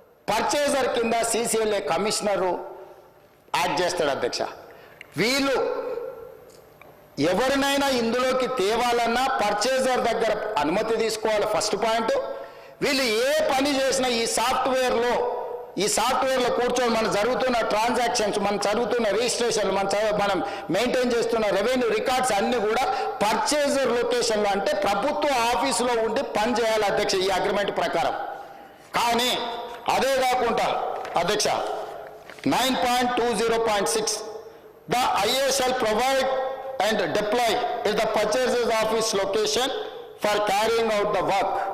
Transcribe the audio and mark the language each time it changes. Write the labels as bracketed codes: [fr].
[te] Purchaser kinda CCLA commissioner add చేస్తాడు అధ్యక్ష. వీళ్ళు ఎవరినైనా ఇందులోకి తేవాలన్నా పర్చేజర్ దగ్గర అనుమతి తీసుకోవాలి ఫస్ట్ పాయింట్. వీళ్ళు ఏ పని చేసినా ఈ సాఫ్ట్వేర్లో కూర్చొని మనం జరుగుతున్న ట్రాన్సాక్షన్స్, మనం జరుగుతున్న రిజిస్ట్రేషన్లు, మనం మెయింటైన్ చేస్తున్న రెవెన్యూ రికార్డ్స్ అన్ని కూడా పర్చేజర్ లొకేషన్లో అంటే ప్రభుత్వ ఆఫీసులో ఉండి పని చేయాలి అధ్యక్ష ఈ అగ్రిమెంట్ ప్రకారం. కానీ అదే కాకుండా అధ్యక్ష [en] 9.20.6 the IA shall provide and deploy at the purchaser's office location for carrying out the work.